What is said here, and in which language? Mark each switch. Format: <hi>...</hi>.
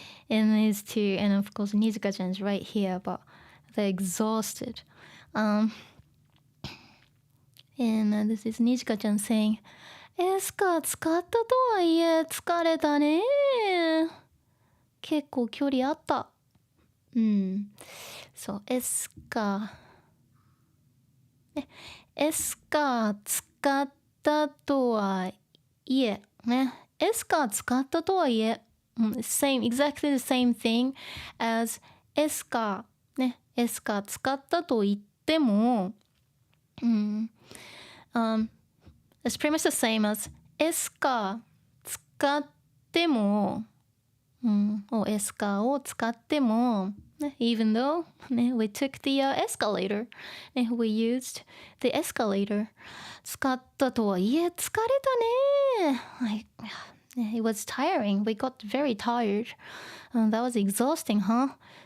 <en>And these two, and of course Nijika-chan's right here, but they're exhausted. And this is Nijika-chan saying,</en> <ja>エスカー使ったとはいえ疲れたね。結構距離あった。そう、エスカー使ったとはいえ、ね。エスカー使ったとはいえ、</ja> <en>exactly the same thing as エスカー。</en> <ja>ね。エスカー使ったと言っても、</ja> <en>it's pretty much the same as</en> <ja>エスカー使っても、エスカーを使っても、</ja> <en>even though we took the escalator, we used the escalator.</en> <ja>使ったとはいえ疲れたね。</ja> <en>It was tiring. We got very tired. That was exhausting, huh?</en>